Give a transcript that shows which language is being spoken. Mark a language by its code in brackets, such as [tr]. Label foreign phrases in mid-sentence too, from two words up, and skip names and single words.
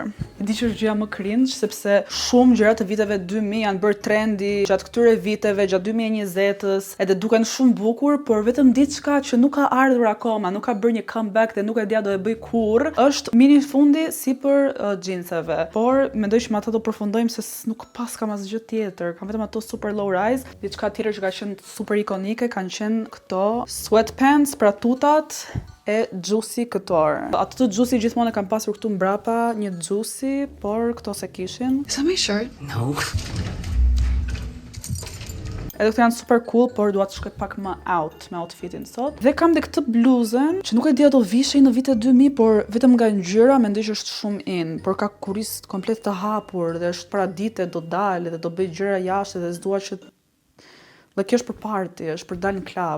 [sq] E di që është gjëja më cringe, sepse shumë gjëra të viteve 2000 janë bërë trendy gjatë këtyre viteve, gjatë 2020-s, edhe duken shumë bukur, por vetëm diçka që nuk ka ardhur akoma, nuk ka bërë një comeback dhe nuk e dia do e bëj kur, është mini fundi sipër jeanseve. Por mendoj që me ata do përfundojmë se nuk pas kam asgjë tjetër, kam vetëm ato [en] super low rise, [sq] diçka tjetër që ka qenë super ikonike kanë qenë këto sweatpants, pra tutat e Juicy Couture. Ato të Juicy gjithmonë e kam pasur këtu mbrapa, një Juicy, por këto se kishin. [en] Is that my shirt? No. [sq] Edhe këto janë [en] super cool, [sq] por dua të shkoj pak më out me outfitin sot. Dhe kam dhe këtë bluzën, që nuk e di ato vishej në vitet 2000, por vetëm nga ngjyra mendoj që është shumë in, por ka kuris komplet të hapur dhe është para dite do dalë dhe do bëj gjëra jashtë dhe s'dua që dhe kjo është për party, është për dalë në klub.